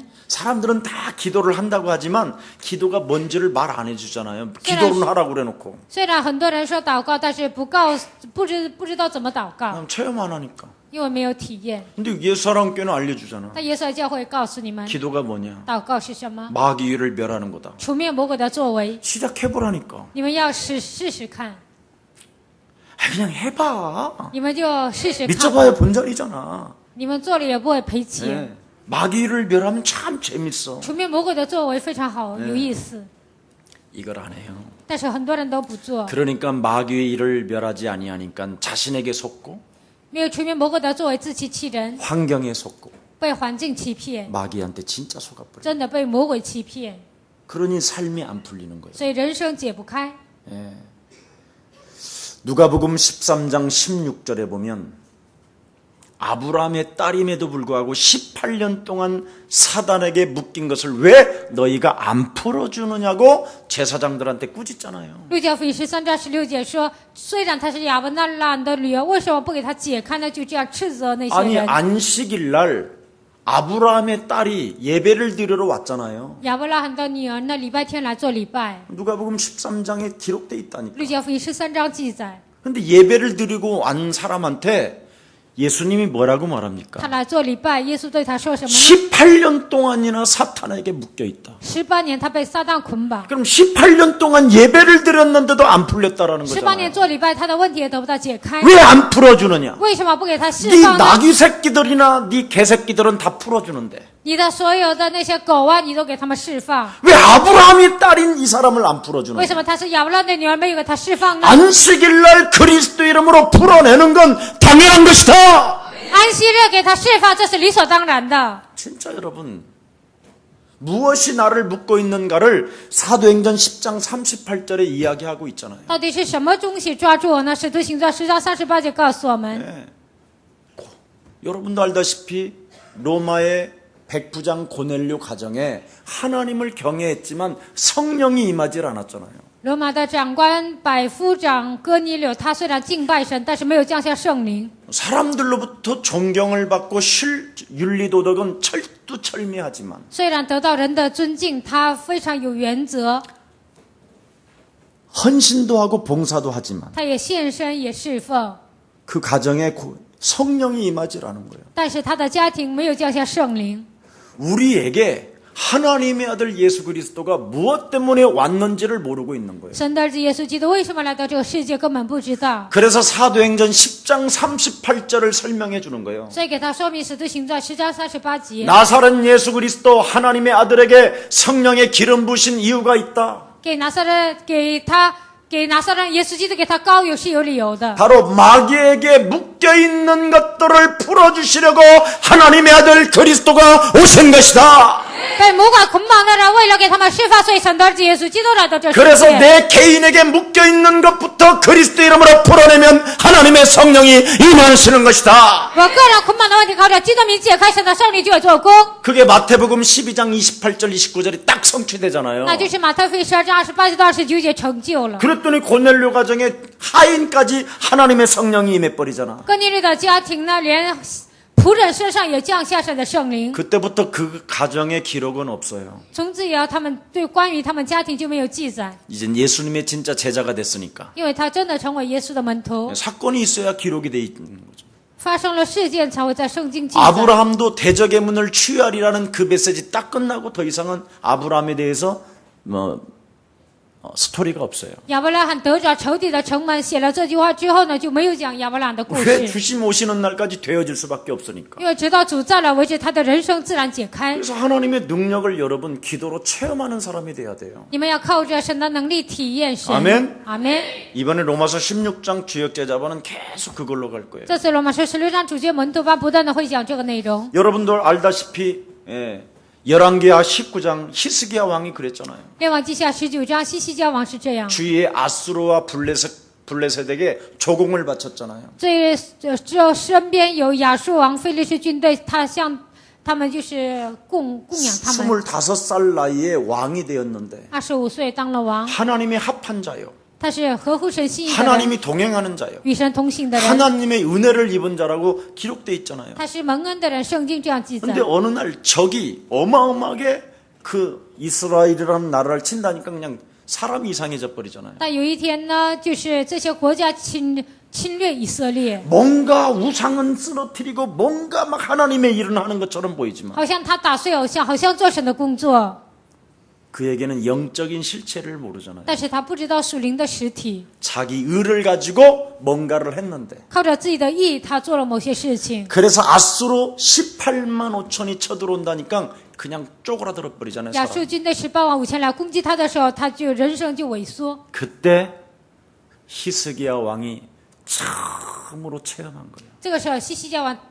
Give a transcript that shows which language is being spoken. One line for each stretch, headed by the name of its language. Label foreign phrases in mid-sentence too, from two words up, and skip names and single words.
Korean: 사람들은 다 기도를 한다고 하지만 기도가 뭔지를 말 안 해주잖아요. 기도는 하라고 그래놓고
Chinese: 虽然很多人说祷告，但是不知道怎么祷告，
Korean: 그냥 체험 안 하니까.
Chinese: 因为没有体验。
Korean: 근데 예수사랑교는 알려주잖아.
Chinese: 但耶稣教会告诉你们，
Korean: 기도가 뭐냐?
Chinese: 祷告是什么？
Korean: 마귀를 멸하는 거다.
Chinese: 除灭魔鬼的作为，
Korean: 시작해보라니까.
Chinese: 你们要试试看，
Korean: 그냥 해봐.
Chinese: 你们就试试看，
Korean: 믿어봐야 본전이잖아.
Chinese: 你们做了也不会赔钱。
Korean: 네. 마귀를 멸하면 참 재밌어.
Chinese: 除灭魔鬼的作为非常好，有意思，
Korean: 이걸 안 해요.
Chinese: 但是很多人都不做。
Korean: 그러니까 마귀의 일을 멸하지 아니하니까 자신에게 속고
Chinese: 没有除灭魔鬼的作为，自欺欺人，
Korean: 환경에 속고
Chinese: 被环境欺骗，
Korean: 마귀한테 진짜 속아버려.
Chinese: 真的被魔鬼欺骗，
Korean: 그러니 삶이 안 풀리는 거예요.
Chinese: 所以人生解不开。
Korean: 누가복음 13장 16절에 보면 아브라함의 딸임에도 불구하고 18년 동안 사단에게 묶인 것을 왜 너희가 안 풀어주느냐고 제사장들한테 꾸짖잖아요.
Chinese: 路加福音13章16节说，虽然她是亚伯拉罕的女儿，为什么不给她解开呢？就这样斥责那些
Korean: 아니
Chinese: 人。
Korean: 안식일 날 아브라함의 딸이 예배를 드리러 왔잖아요.
Chinese: 亚伯拉罕的女儿呢，礼拜天来做礼拜，
Korean: 누가복음 13장에 기록돼 있다니까.
Chinese: 路加福音13章记载，
Korean: 근데 예배를 드리고 온 사람한테 예수님이 뭐라고 말합니까?
Chinese: 她来做礼拜，耶稣对她说什么呢？
Korean: 18년 동안이나 사탄에게 묶여 있다.
Chinese: 18 年她被撒旦捆绑，
Korean: 그럼 18년 동안 예배를 드렸는데도 안 풀렸다라는
Chinese: 18
Korean: 거잖아요.
Chinese: 年做礼拜，她的问题也得不到解开，
Korean: 왜 안 풀어주느냐?
Chinese: 为什么不给她释
Korean: 네
Chinese: 放呢？
Korean: 나귀 새끼들이나 네 개새끼들은 다 풀어주는데
Chinese: 你的所有的那些狗啊，你都给他们释放，
Korean: 왜 아브라함의 딸인 이 사람을 안
Chinese: 为
Korean: 풀어주느냐?
Chinese: 什么她是亚伯拉罕的女儿，没有给她释放呢？
Korean: 안식일날 그리스도 이름으로 풀어내는 건 당연한 것이다.
Chinese: 安息日给她释放，这是理所当然的。
Korean: 진짜 여러분 무엇이 나를 묶고 있는가를 사도행전 10장 38절에 이야기하고 있잖아요.
Chinese: 到底是什么东西抓住我呢？使徒行传10章38节告诉我们，
Korean: 여러분도 알다시피 로마의 백부장 고넬료 가정에 하나님을 경외했지만 성령이 임하지 않았잖아요.
Chinese: 罗马的长官百夫长哥尼流，他虽然敬拜神，但是没有降下圣灵，
Korean: 사람들로부터 존경을 받고 윤리도덕은 철두철미하지만
Chinese: 虽然得到人的尊敬，他非常有原则，
Korean: 헌신도 하고 봉사도 하지만
Chinese: 他也献身也侍奉，
Korean: 그 가정에 성령이 임하지 않은 거예요.
Chinese: 但是他的家庭没有降下圣灵。
Korean: 우리에게 하나님의 아들 예수 그리스도가 무엇 때문에 왔는지를 모르고 있는 거예요.
Chinese: 神的儿子耶稣基督为什么来到这个世界，根本不知道，
Korean: 그래서 사도행전 10장 38절을 설명해 주는 거예요.
Chinese: 所以给他说明使徒行传10章38节，
Korean: 나사렛 예수 그리스도 하나님의 아들에게 성령의 기름 부신 이유가 있다.
Chinese: 给拿撒勒耶稣基督给他膏油是有理由的，
Korean: 바로 마귀에게 묶여 있는 것들을 풀어주시려고 하나님의 아들 그리스도가 오신 것이다.
Chinese: 被魔鬼捆绑的人，为了给他们释放，所以神的儿子耶稣基督来到这世
Korean: 그래서
Chinese: 界。
Korean: 내 개인에게 묶여 있는 것부터 그리스도 이름으로 풀어내면 하나님의 성령이 임하시는 것이다.
Chinese: 我个人捆绑的问题，靠着基督名解开，神的圣灵就会做工。
Korean: 그게 마태복음 12장 28절 29절이 딱 성취되잖아요.
Chinese: 那就是马太福音12章28节到29节成就了。
Korean: 그랬더니 고넬료 가정에 하인까지 하나님의 성령이 임해버리잖아.
Chinese: 哥尼流的家庭呢，连仆人身上也降下神的圣灵。
Korean: 그때부터 그 가정의 기록은 없어요.
Chinese: 从此以后，他们对关于他们家庭就没有记载，
Korean: 이젠 예수님의 진짜 제자가 됐으니까
Chinese: 因为他真的成为耶稣的门徒。
Korean: 사건이 있어야 기록이 돼 있는 거죠.
Chinese: 发生了事件才会在圣经记载。
Korean: 아브라함도 대적의 문을 취하리라는 그 메시지 딱 끝나고 더 이상은 아브라함에 대해서 스토리가 없어요.
Chinese: 亚伯拉罕得着仇敌的城门，写了这句话之后呢，就没有讲亚伯拉罕的故
Korean: 왜
Chinese: 事，
Korean: 주심 오시는 날까지 되어질 수밖에 없으니까.
Chinese: 因为直到主再来为止，他的人生自然解开。
Korean: 그래서 하나님의 능력을 여러분 기도로 체험하는 사람이 돼야 돼요.
Chinese: 你们要靠着神的能力体验神。
Korean: 아멘.
Chinese: 阿门。
Korean: 이번에 로마서 16장 주역 제자반은 계속 그걸로 갈 거예요.
Chinese: 这次罗马书16章主角门徒班不断的会讲这个内容。
Korean: 여러분들 알다시피 열왕기하 19장 히스기야 왕이 그랬잖아요.
Chinese: 列王记下19章西西家王是这样，
Korean: 주위에 아수르와 블레셋에게 조공을 바쳤잖아요.
Chinese: 这身边有亚述王非利士军队，他们就是供养他们。
Korean: 25살 나이에 왕이 되었는데
Chinese: 25 岁当了王，
Korean: 하나님의 합한 자요.
Chinese: 他是合乎神心意的人，
Korean: 하나님이 동행하는 자요.
Chinese: 与神同行的人，
Korean: 하나님의 은혜를 입은 자라고 기록돼 있잖아요.
Chinese: 他是蒙恩的人，圣经这样记载
Korean: 근데 。 어느 날 적이 어마어마하게 그 이스라엘이라는 나라를 친다니까 그냥 사람이 이상해져 버리잖아요.
Chinese: 但有一天呢，就是这些国家侵略以色列，
Korean: 뭔가 우상은 쓰러뜨리고 뭔가 막 하나님의 일을 하는 것처럼 보이지만
Chinese: 好像他打碎偶像，好像做神的工作，
Korean: 그에게는 영적인 실체를 모르잖아요.
Chinese: 但是他不知道属灵的实体。
Korean: 자기 의를 가지고 뭔가를 했는데
Chinese: 靠着自己的义，他做了某些事情。
Korean: 그래서 아수로 18만 5천이 쳐들어온다니까 그냥 쪼그라들어 버리잖아요.
Chinese: 亚
Korean: 사람.
Chinese: 述军队18万5千来攻击他的时候，他就人生就萎缩。
Korean: 그때 히스기야 왕이 처음으로 체험한 거예요.